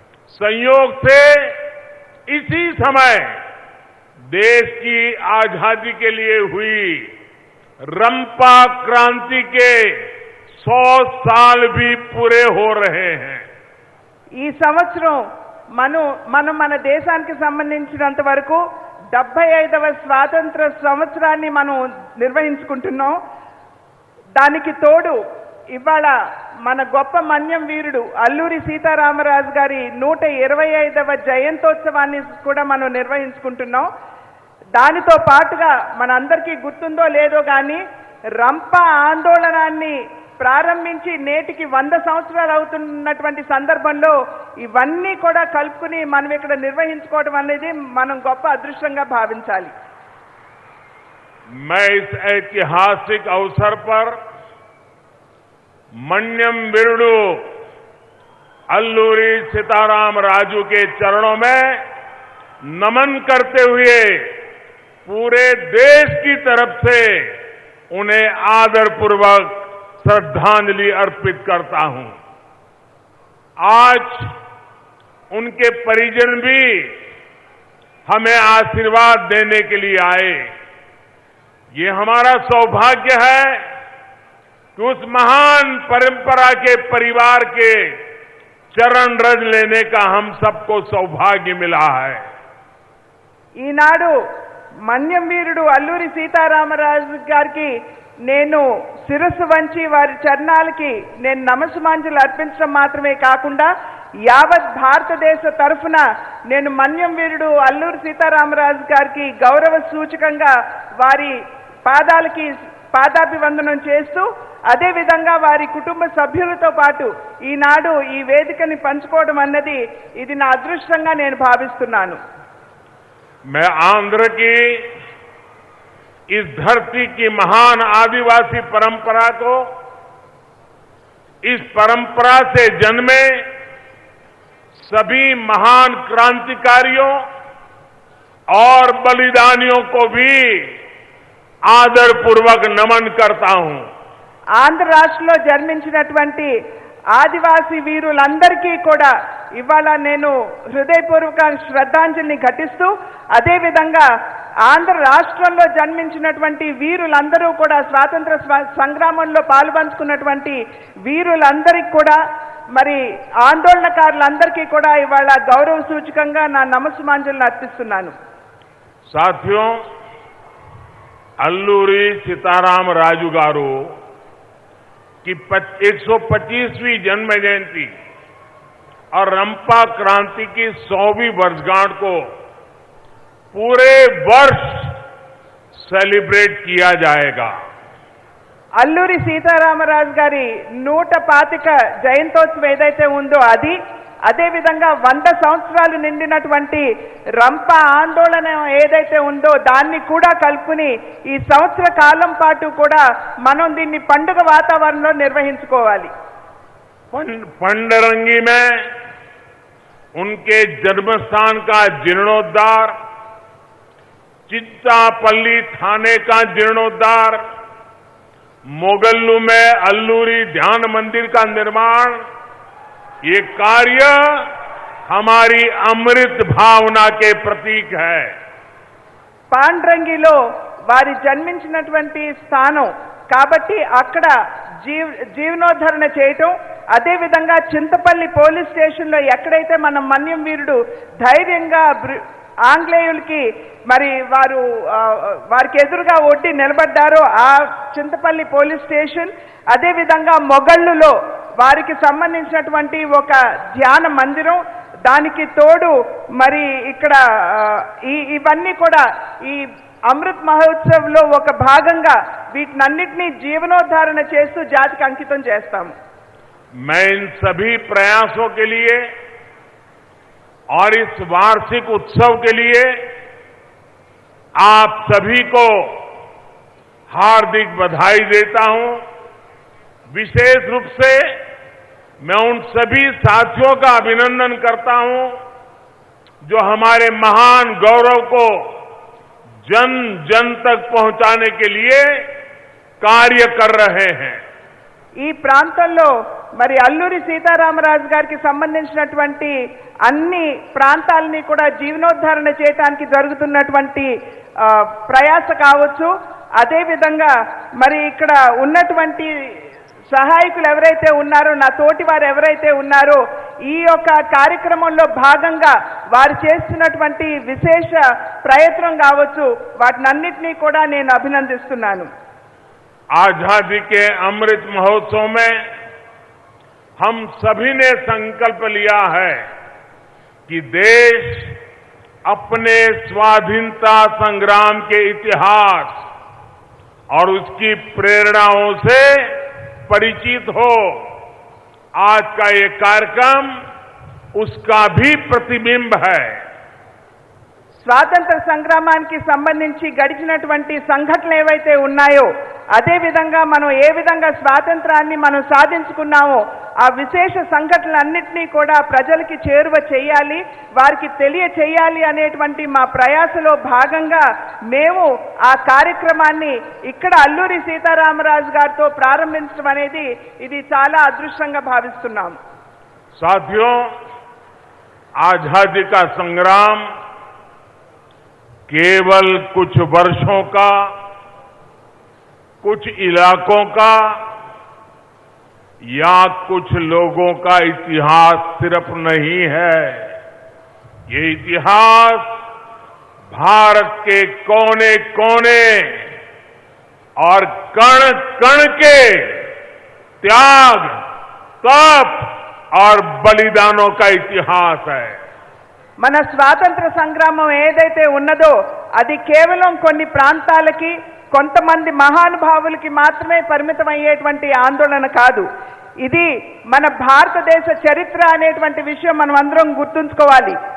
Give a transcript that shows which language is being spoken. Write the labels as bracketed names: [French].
[Hindi] संयोग से इसी समय देश की आजादी के लिए हुई रंपा क्रांति के 100 साल भी पूरे हो रहे हैं. [Telugu] ఈ సంవత్సరం మనం మన దేశానికి సంబంధించినంత వరకు 75వ స్వాతంత్ర సంవత్సరాన్ని మనం నిర్వహించుకుంటున్నాం. దానికి తోడు ఇవాళ మన గొప్ప మన్యం వీరుడు అల్లూరి సీతారామరాజు గారి 125వ జయంతోత్సవాన్ని కూడా మనం నిర్వహించుకుంటున్నాం. దానితో పాటుగా మనందరికీ గుర్తుందో లేదో కానీ రంప ఆందోళనాన్ని ప్రారంభించి నేటికి 100 సంవత్సరాలు అవుతున్నటువంటి సందర్భంలో ఇవన్నీ కూడా కలుపుకుని మనం ఇక్కడ నిర్వహించుకోవడం అనేది మనం గొప్ప అదృష్టంగా భావించాలి. [Hindi] मैं इस ऐतिहासिक अवसर पर मन्यम वीरुडु अल्लूरी सीताराम राजू के चरणों में नमन करते हुए पूरे देश की तरफ से उन्हें आदरपूर्वक श्रद्धांजलि अर्पित करता हूं। आज उनके परिजन भी हमें आशीर्वाद देने के लिए आए। ये हमारा सौभाग्य है कि उस महान परंपरा के परिवार के चरण रज लेने का हम सबको सौभाग्य मिला है। [Telugu] ఈనాడు మన్యం వీరుడు అల్లూరి సీతారామరాజు గారికి నేను శిరస్సు వంచి వారి చరణాలకి నేను నమస్సుమాంజలి అర్పించడం మాత్రమే కాకుండా యావత్ భారతదేశ తరఫున నేను మన్యం వీరుడు అల్లూరి సీతారామరాజు గారికి గౌరవ సూచకంగా వారి పాదాలకి పాదాభివందనం చేస్తూ అదే విధంగా వారి కుటుంబ సభ్యులతో పాటు ఈనాడు ఈ వేదికని పంచుకోవడం అన్నది ఇది నా అదృష్టంగా నేను భావిస్తున్నాను। [Hindi] मैं आंध्र की इस धरती की महान आदिवासी परंपरा को, इस परंपरा से जन्मे सभी महान क्रांतिकारियों और बलिदानियों को भी आदरपूर्वक नमन करता हूं। [Telugu] ఆంధ్ర రాష్ట్రంలో జన్మించినటువంటి ఆదివాసీ వీరులందరికీ కూడా ఇవాళ నేను హృదయపూర్వక శ్రద్ధాంజలిని ఘటిస్తూ అదే విధంగా ఆంధ్ర రాష్ట్రంలో జన్మించినటువంటి వీరులందరూ కూడా స్వాతంత్ర సంగ్రామంలో పాల్పంచుకున్నటువంటి వీరులందరికీ కూడా మరి ఆందోళనకారులందరికీ కూడా ఇవాళ గౌరవ సూచకంగా నా నమస్సుమాంజలిని అర్పిస్తున్నాను। [Hindi] साथियों, अल्लूरी सीताराम राजू गारू की 125वीं जन्म जयंती और रंपा क्रांति की 100वीं वर्षगांठ को पूरे वर्ष सेलिब्रेट किया जाएगा। [Telugu] అల్లూరి సీతారామరాజు గారి 125వ జయంతోత్సవం ఏదైతే ఉందో అదే విధంగా 100 సంవత్సరాలు నిండినటువంటి రంప ఆందోళన ఏదైతే ఉందో దాన్ని కూడా కలుపుని ఈ సంవత్సర కాలం పాటు కూడా మనం దీన్ని పండుగ వాతావరణంలో నిర్వహించుకోవాలి। [Hindi] पंडरंगी में उनके जन्मस्थान का जीर्णोद्धार, चित्तापल्ली थाने का जीर्णोद्धार, मोगल्लू में अल्लूरी ध्यान मंदिर का निर्माण, ये कार्य हमारी अमृत भावना के प्रतीक है। [Telugu] పాండ్రంగిలో వారి జన్మించినటువంటి స్థానం కాబట్టి అక్కడ జీవనోద్ధరణ చేయటం, అదే విధంగా చింతపల్లి పోలీస్ స్టేషన్లో ఎక్కడైతే మన మన్యం వీరుడు ధైర్యంగా ఆంగ్లేయులకి మరి వారికి ఎదురుగా ఒడ్డి నిలబడ్డారో ఆ చింతపల్లి పోలీస్ స్టేషన్, అదే విధంగా మొగళ్ళులో వారికి సంబంధించినటువంటి ఒక ధ్యాన మందిరం, దానికి తోడు మరి ఇక్కడ ఇవన్నీ కూడా ఈ అమృత్ మహోత్సవ్లో ఒక భాగంగా వీటినన్నిటినీ జీవనోద్ధారణ చేస్తూ జాతికి అంకితం చేస్తాము। [Hindi] मैं इन सभी प्रयासों के लिए और इस वार्षिक उत्सव के लिए आप सभी को हार्दिक बधाई देता हूं। विशेष रूप से मैं उन सभी साथियों का अभिनंदन करता हूं जो हमारे महान गौरव को जन जन तक पहुंचाने के लिए कार्य कर रहे हैं। [Telugu] ఈ ప్రాంతంలో మరి అల్లూరి సీతారామరాజు గారికి సంబంధించినటువంటి అన్ని ప్రాంతాలని కూడా జీవనోద్ధరణ చేయడానికి జరుగుతున్నటువంటి ప్రయాస కావచ్చు, అదే విధంగా మరి ఇక్కడ ఉన్నటువంటి సహాయకులు ఎవరైతే ఉన్నారో, నా తోటి వారు ఎవరైతే ఉన్నారో ఈ యొక్క కార్యక్రమంలో భాగంగా వారు చేస్తున్నటువంటి విశేష ప్రయత్నం కావచ్చు, వాటినన్నిటినీ కూడా నేను అభినందిస్తున్నాను। [Hindi] आजादी के अमृत महोत्सव में हम सभी ने संकल्प लिया है कि देश अपने स्वाधीनता संग्राम के इतिहास और उसकी प्रेरणाओं से परिचित हो। आज का ये कार्यक्रम उसका भी प्रतिबिंब है। [Telugu] స్వాతంత్ర సంగ్రామానికి సంబంధించి గడిచినటువంటి సంఘటనలు ఏవైతే ఉన్నాయో, అదే విధంగా మనం ఏ విధంగా స్వాతంత్రాన్ని మనం సాధించుకున్నామో ఆ విశేష సంఘటనలన్నింటినీ కూడా ప్రజలకి చేరువ చేయాలి, వారికి తెలియచేయాలి అనేటువంటి మా ప్రయాసలో భాగంగా మేము ఆ కార్యక్రమాన్ని ఇక్కడ అల్లూరి సీతారామరాజు గారితో ప్రారంభించడం అనేది ఇది చాలా అదృష్టంగా భావిస్తున్నాం. [Hindi] साथियों, आजादी का संग्राम केवल कुछ वर्षों का, कुछ इलाकों का या कुछ लोगों का इतिहास सिर्फ नहीं है. ये इतिहास भारत के कोने कोने और कण कण के त्याग, तप और बलिदानों का इतिहास है. [Telugu] మన స్వాతంత్ర సంగ్రామం ఏదైతే ఉన్నదో అది కేవలం కొన్ని ప్రాంతాలకి, కొంతమంది మహానుభావులకి మాత్రమే పరిమితమయ్యేటువంటి ఆందోళన కాదు. ఇది మన భారతదేశ చరిత్ర అనేటువంటి విషయం మనం అందరం గుర్తుంచుకోవాలి.